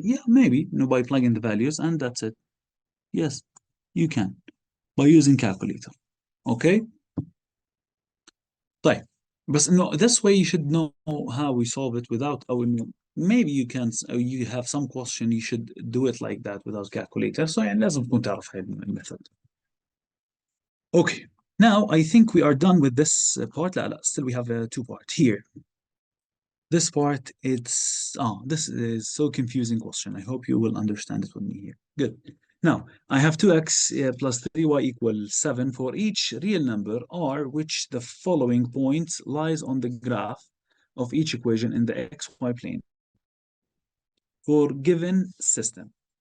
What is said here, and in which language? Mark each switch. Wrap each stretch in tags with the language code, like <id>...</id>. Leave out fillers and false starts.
<en>Yeah, maybe, by plugging the values, and that's it. Yes, you can, by using calculator. Okay?</en> <ar>طيب.</ar> <en>But no, this way you should know how we solve it without, maybe you can, you have some question, you should do it like that without calculator. So</en> <ar>يعني لازم تكون تعرف هاي المethod.</ar> <en>Okay, now I think we are done with this part.</en> <ar>لا,</ar> <en>still we have two parts here. This part, this is so confusing question. I hope you will understand it with me here. Good. Now, I have 2x plus 3y equals 7 for each real number r, which the following points lies on the graph of each equation in the xy plane for given system.</en>